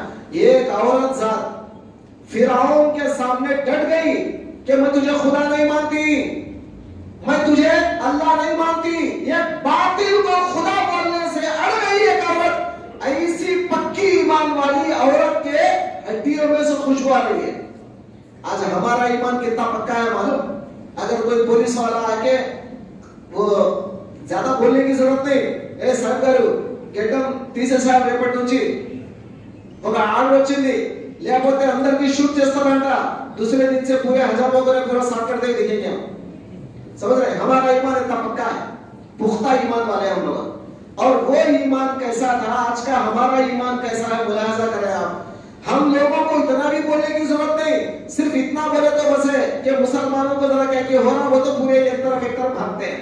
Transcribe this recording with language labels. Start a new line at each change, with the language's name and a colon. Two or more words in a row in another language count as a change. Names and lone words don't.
Urdu: ایک عورت ذات فرعون کے سامنے ڈٹ گئی کہ میں تجھے خدا نہیں مانتی، میں تجھے اللہ نہیں مانتی، یہ باطل کو خدا بولنے سے اڑ گئی ایک عورت۔ ایسی پکی ایمان والی عورت کے ہڈیوں میں سے خوشبو آ رہی ہے۔ آج ہمارا ایمان کتنا پکا ہے معلوم؟ اگر کوئی پولیس والا آ کے، وہ زیادہ بولنے کی ضرورت نہیں، اے سرکارو
Telugu: గెడ్డం తీసేసారు రేపటి నుంచి, ఒక ఆర్డర్ వచ్చింది, లేకపోతే అందరికి షూట్ చేస్తారంట,
Urdu: دوسرے دن سے پورے ہزاروں کو پورا صاف کر دیں گے، دیکھیں گے ہم. سمجھ رہے? ہمارا ایمان اتنا پکا ہے، پختہ ایمان والے ہم لوگ. اور وہ ایمان کیسا تھا، آج کا ہمارا ایمان کیسا ہے، ملاحظہ کریں آپ. ہم لوگوں کو اتنا بھی بولنے کی ضرورت نہیں، صرف اتنا بولے تو بس ہے کہ مسلمانوں کو ذرا کیا ہو رہا، وہ تو پورے ایک طرف بھاگتے ہیں.